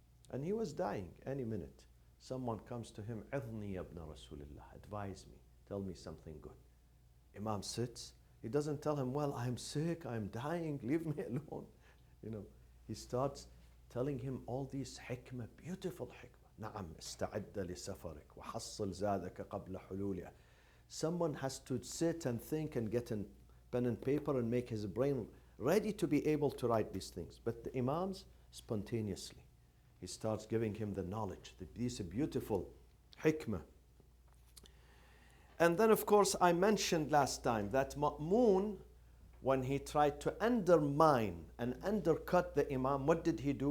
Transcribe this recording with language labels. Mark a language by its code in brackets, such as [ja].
[en] And he was dying any minute. Someone comes to him, [ar] "Idhni ibn Rasulullah, [en] advise me, tell me something good." Imam sits. He doesn't tell him, well, I'm sick, I'm dying, leave me alone. He starts telling him all these hikmah, beautiful hikmah. [ar] نعم استعد لسفرك وحصل زادك قبل حلوله. [en] Someone has to sit and think and get a pen and paper and make his brain ready to be able to write these things. But the Imams, spontaneously, he starts giving him the knowledge, these beautiful hikmah. And then, of course, I mentioned last time that Ma'mun, when he tried to undermine and undercut the Imam, what did he do?